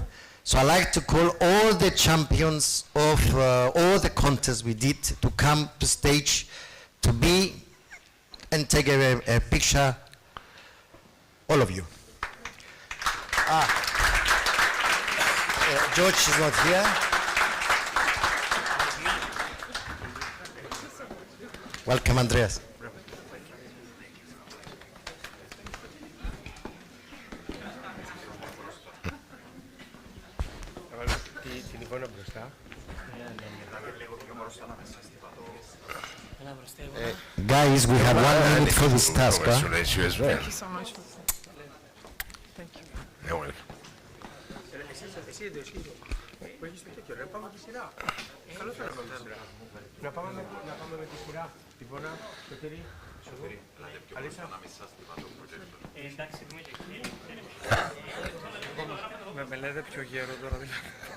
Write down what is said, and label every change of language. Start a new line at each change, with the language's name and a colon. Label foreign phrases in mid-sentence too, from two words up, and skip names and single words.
English: So I like to call all the champions of all the contests we did to come to stage to be and take a picture, all of you. George is not here. Welcome, Andreas.
Greek: Θα βάλουμε την εικόνα μπροστά.
English: Guys, we have 1 minute for this task. Huh? Congratulations you as well. Thank you so much. Thank you. You're welcome.
Greek: Εσύ εδώ, που έχεις το τέτοιο, ρε, πάμε με τη σειρά. Καλώς ήρθατε. Να πάμε με τη σειρά. Τιβώνα, Σωτήρη, Αλίσσα. Με λέτε πιο γέρο τώρα δηλαδή.